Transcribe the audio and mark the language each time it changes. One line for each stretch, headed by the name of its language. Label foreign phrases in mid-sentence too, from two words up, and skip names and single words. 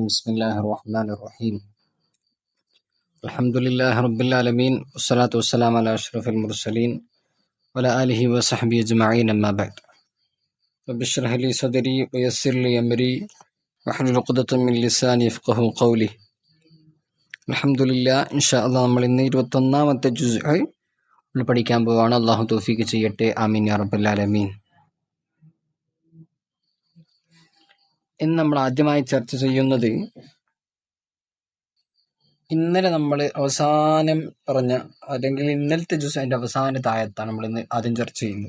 Arabic: بسم الله الرحمن الرحيم. الحمد لله رب العالمين والصلاة والسلام على أشرف المرسلين وعلى آله وصحبه أجمعين. أما بعد رب اشرح لي صدري ويسر لي أمري واحلل عقدة من لساني يفقهوا قولي. الحمد لله إن شاء الله
Malayalam: നമ്മൾ ഇന്ന് 21-ാമത്തെ ജുസ്ഉ പഠിക്കാൻ പോവാണ്. അല്ലാഹു തൗഫീഖ് ചെയ്യട്ടെ.
Arabic: آمين يا رب العالمين.
Malayalam: ഇന്ന് നമ്മൾ ആദ്യമായി ചർച്ച ചെയ്യുന്നത് ഇന്നലെ നമ്മൾ അവസാനം പറഞ്ഞ അല്ലെങ്കിൽ ഇന്നലത്തെ ജുസ്ഇന്റെ അവസാനത്തെ ആയത്താണ് നമ്മൾ ഇന്ന് ആദ്യം ചർച്ച ചെയ്യുന്നത്.